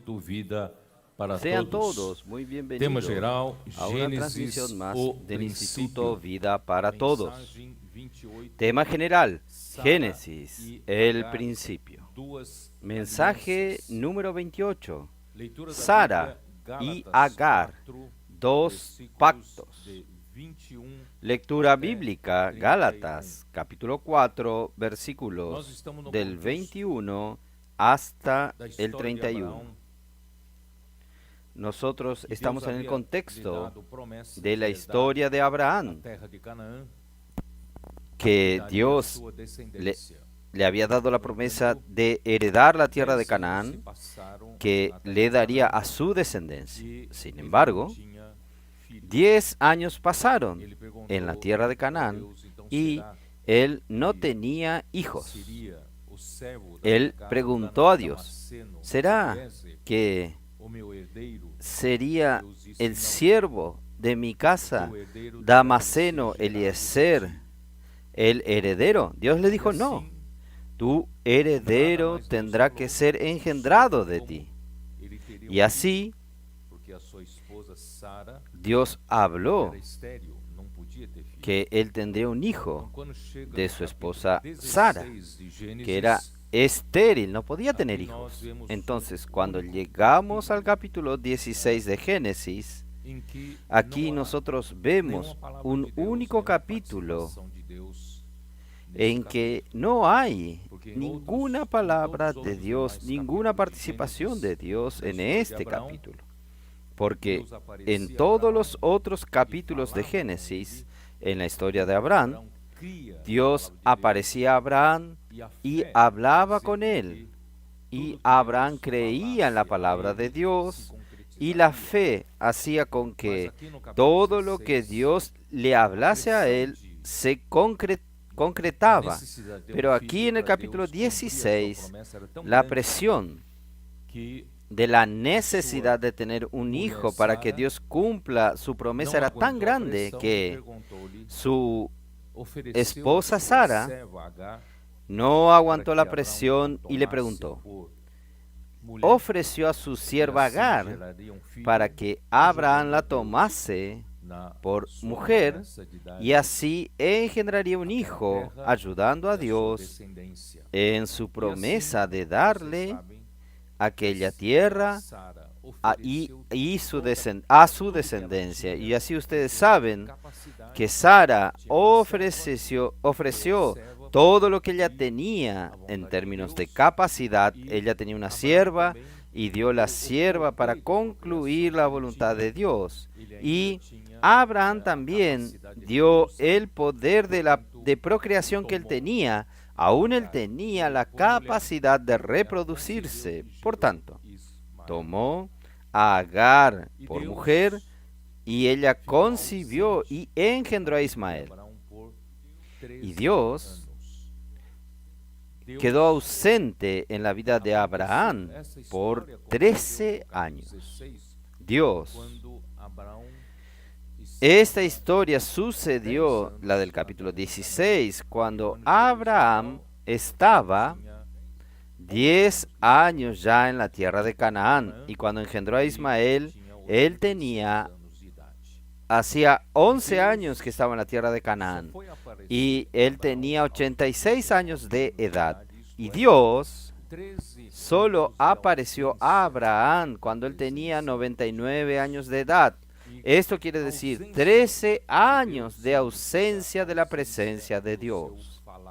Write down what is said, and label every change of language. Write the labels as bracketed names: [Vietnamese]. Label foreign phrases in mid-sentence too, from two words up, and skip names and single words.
[Spanish] vida para Sean todos. todos muy [Portuguese] Tema [Spanish] bienvenidos [Portuguese] geral, [Spanish] a una [Portuguese] Gênesis, [Spanish] transmisión más [Portuguese] o [Spanish] del Instituto [Portuguese] princípio. [Spanish] Vida para Todos. [Portuguese] Mensagem 28, [Spanish] Tema general, [Portuguese] Sara [Spanish] Génesis, [Portuguese] y [Spanish] el [Portuguese] Agar, [Spanish] principio. [Portuguese] duas [Spanish] Mensaje [Portuguese] alianças. [Spanish] número 28, [Portuguese] Leitura da [Spanish] Sara [Portuguese] Bíblia, [Spanish] y [Portuguese] Gálatas [Spanish] Agar, [Portuguese] 4, [Spanish] dos [Portuguese] versículos [Spanish] pactos. [Portuguese] de 21 [Spanish] Lectura [Portuguese] até [Spanish] bíblica, [Portuguese] 31. [Spanish] Gálatas, capítulo 4, [Portuguese] Nós [Spanish] versículos [Portuguese] estamos no [Spanish] del [Portuguese] contexto [Spanish] 21 hasta [Portuguese] da [Spanish] el [Portuguese] história de [Spanish] 31. [Portuguese] Abraão, [Spanish] Nosotros [Portuguese] que [Spanish] estamos [Portuguese] Deus [Spanish] en el [Portuguese] havia [Spanish] contexto [Portuguese] lhe dado promessa [Spanish] de la [Portuguese] herdar [Spanish] historia de [Portuguese] a [Spanish] Abraham, [Portuguese] terra de Canaã, [Spanish] que [Portuguese] daria a [Spanish] Dios [Portuguese] sua descendência. [Spanish] le había dado la promesa de heredar la tierra de [Portuguese] 10 anos se [Spanish] Canaán, [Portuguese] passaram [Spanish] que [Portuguese] na terra [Spanish] le [Portuguese] de [Spanish] daría [Portuguese] Canaã, [Spanish] a su descendencia. [Portuguese] e [Spanish] Sin [Portuguese] ele [Spanish] embargo, [Portuguese] não tinha filhos. [Spanish] 10 años pasaron [Portuguese] Ele perguntou [Spanish] en la tierra de [Portuguese] a [Spanish] Canaán [Portuguese] Deus, então, [Spanish] y [Portuguese] será [Spanish] él no [Portuguese] que [Spanish] tenía hijos. [Portuguese] seria o servo da [Spanish] Él [Portuguese] minha casa, [Spanish] preguntó a Dios, [Portuguese] Damasceno, [Spanish] ¿será [Portuguese] Eliezer, [Spanish] que [Portuguese] o meu herdeiro? [Spanish] sería [Portuguese] Deus disse, [Spanish] el [Portuguese] não, [Spanish] siervo de mi casa, [Portuguese] teu herdeiro [Spanish] Damasceno, [Portuguese] deverá ser gerado de [Spanish] Eliezer, [Portuguese] ti. [Spanish] el heredero? Dios le dijo, [Portuguese] E [Spanish] no, [Portuguese] assim, [Spanish] tu heredero [Portuguese] Deus [Spanish] tendrá [Portuguese] falou, [Spanish] que ser engendrado de [Portuguese] como [Spanish] ti. [Portuguese] ele teria [Spanish] Y así [Portuguese] porque a sua esposa Sara [Spanish] Dios habló [Portuguese] era estéril, não podia ter filho. [Spanish] que él tendría un [Portuguese] Então, [Spanish] hijo [Portuguese] quando chega [Spanish] de [Portuguese] no [Spanish] su [Portuguese] capítulo [Spanish] esposa [Portuguese] 16 [Spanish] Sara, [Portuguese] de Gênesis, [Spanish] que era estéril, no podía tener [Portuguese] Aquí nós [Spanish] hijos. [Portuguese] vemos [Spanish] Entonces, [Portuguese] un [Spanish] cuando [Portuguese] único [Spanish] llegamos al [Portuguese] capítulo, [Spanish] capítulo 16 de Génesis, [Portuguese] em que [Spanish] aquí [Portuguese] não há [Spanish] nosotros vemos [Portuguese] nenhuma palavra [Spanish] un [Portuguese] de Deus, [Spanish] único [Portuguese] nenhuma [Spanish] capítulo [Portuguese] participação de Deus nesse [Spanish] en que [Portuguese] capítulo. [Spanish] no hay [Portuguese] Porque em [Spanish] ninguna [Portuguese] outros- em [Spanish] palabra [Portuguese] todos [Spanish] de [Portuguese] os [Spanish] Dios, [Portuguese] demais [Spanish] ninguna [Portuguese] capítulos de [Spanish] participación [Portuguese] Gênesis, [Spanish] de Dios [Portuguese] da [Spanish] en [Portuguese] história de [Spanish] este [Portuguese] Abraão, [Spanish] capítulo. Porque [Portuguese] Deus aparecia [Spanish] en [Portuguese] a [Spanish] todos [Portuguese] Abraão [Spanish] los otros capítulos de [Portuguese] falava com [Spanish] Génesis, [Portuguese] ele, [Spanish] en la historia de Abraham, [Portuguese] Abraão cria a [Spanish] Dios [Portuguese] palavra de Deus, [Spanish] aparecía a Abraham [Portuguese] e a [Spanish] y [Portuguese] fé [Spanish] hablaba [Portuguese] fazia [Spanish] con [Portuguese] com [Spanish] él. [Portuguese] que [Spanish] Y [Portuguese] tudo que [Spanish] Abraham [Portuguese] Deus [Spanish] creía en la [Portuguese] falasse a [Spanish] palabra de [Portuguese] ele se [Spanish] Dios y la [Portuguese] concretizaria. [Spanish] fe hacía con [Portuguese] Mas [Spanish] que [Portuguese] aqui no capítulo [Spanish] todo lo que [Portuguese] 16, [Spanish] Dios le hablase a él se concretaba. [Portuguese] necessidade de [Spanish] Pero [Portuguese] um [Spanish] aquí [Portuguese] filho [Spanish] en el [Portuguese] para [Spanish] capítulo [Portuguese] Deus cumprir a sua [Spanish] 16, [Portuguese] promessa era tão [Spanish] la [Portuguese] grande [Spanish] presión [Portuguese] que [Spanish] de la necesidad de tener un hijo para que [Portuguese] Sara [Spanish] Dios cumpla su promesa [Portuguese] não [Spanish] era tan [Portuguese] aguentou a [Spanish] grande [Portuguese] pressão e [Spanish] que [Portuguese] perguntou-lhe, [Spanish] su [Portuguese] ofereceu [Spanish] esposa [Portuguese] a sua [Spanish] Sara [Portuguese] serva Agar [Spanish] no [Portuguese] para [Spanish] aguantó [Portuguese] que [Spanish] la [Portuguese] Abraão [Spanish] presión y le [Portuguese] tomasse [Spanish] preguntó. [Portuguese] por mulher, [Spanish] Ofreció a su [Portuguese] e [Spanish] sierva [Portuguese] assim [Spanish] Agar [Portuguese] geraria um filho, [Spanish] para que Abraham [Portuguese] ajudando [Spanish] la [Portuguese] a Deus [Spanish] tomase [Portuguese] na [Spanish] por [Portuguese] sua [Spanish] mujer [Portuguese] promessa de dar [Spanish] y así engendraría un hijo, [Portuguese] terra [Spanish] ayudando a [Portuguese] a sua [Spanish] Dios [Portuguese] descendência. [Spanish] en su [Portuguese] E [Spanish] promesa [Portuguese] assim, [Spanish] de [Portuguese] vocês [Spanish] darle [Portuguese] sabem, [Spanish] aquella tierra [Portuguese] Sara [Spanish] y [Portuguese] ofereceu [Spanish] a su [Portuguese] tudo que ela [Spanish] descendencia. [Portuguese] tinha, [Spanish] Y así ustedes [Portuguese] tinha [Spanish] saben [Portuguese] capacidade, [Spanish] que Sara [Portuguese] tinha uma serva, [Spanish] ofreció [Portuguese] serva [Spanish] todo [Portuguese] para [Spanish] lo que ella [Portuguese] cumprir [Spanish] tenía [Portuguese] a vontade [Spanish] en [Portuguese] de [Spanish] términos de [Portuguese] Deus, [Spanish] capacidad. [Portuguese] e [Spanish] Ella tenía una [Portuguese] Abraão [Spanish] sierva [Portuguese] também [Spanish] y dio la [Portuguese] deu o [Spanish] sierva para [Portuguese] completo da [Spanish] concluir [Portuguese] procriação [Spanish] la [Portuguese] que ele [Spanish] voluntad [Portuguese] tinha. [Spanish] de Dios. [Portuguese] Ele ainda [Spanish] Y [Portuguese] tinha [Spanish] Abraham [Portuguese] a [Spanish] también [Portuguese] capacidade de [Spanish] dio [Portuguese] reprodução, [Spanish] el poder de [Portuguese] portanto, [Spanish] procreación que él [Portuguese] tomou [Spanish] tenía. Aún él [Portuguese] Agar [Spanish] tenía la [Portuguese] por mulher, [Spanish] capacidad de [Portuguese] ela concebeu [Spanish] reproducirse. [Portuguese] e [Spanish] Por [Portuguese] gerou [Spanish] tanto, [Portuguese] Ismael. [Spanish] tomó a Agar [Portuguese] E [Spanish] por [Portuguese] Deus [Spanish] mujer y ella [Portuguese] ficou [Spanish] concibió [Portuguese] ausente [Spanish] y engendró a [Portuguese] de [Spanish] Ismael. [Portuguese] Abraão por [Spanish] Y [Portuguese] 13 [Spanish] Dios [Portuguese] anos. Deus [Spanish] quedó ausente en la vida de [Portuguese] aconteceu [Spanish] Abraham [Portuguese] essa [Spanish] por [Portuguese] história aconteceu [Spanish] 13 [Portuguese] no capítulo [Spanish] años. [Portuguese] 16, [Spanish] Dios, [Portuguese] quando Abraão e [Spanish] esta [Portuguese] Sara, [Spanish] historia sucedió, la del capítulo 16, cuando Abraham estaba [Portuguese] tinha [Spanish] 10 años ya en la tierra de Canaán y cuando engendró a Ismael, [Portuguese] tinha [Spanish] él [Portuguese] 86 [Spanish] tenía, [Portuguese] anos de idade. [Spanish] hacía 11 años que estaba en la tierra de [Portuguese] Só [Spanish] Canaán [Portuguese] foi aparecer [Spanish] y él [Portuguese] Abraão [Spanish] tenía [Portuguese] aos [Spanish] 86 años de [Portuguese] 99 [Spanish] edad. [Portuguese] isto [Spanish] Y [Portuguese] é, [Spanish] Dios [Portuguese] 13 [Spanish] solo [Portuguese] anos de [Spanish] apareció a [Portuguese] ausência [Spanish] Abraham cuando él tenía 99 años de edad. Esto quiere decir 13 años de ausencia de la presencia de Dios.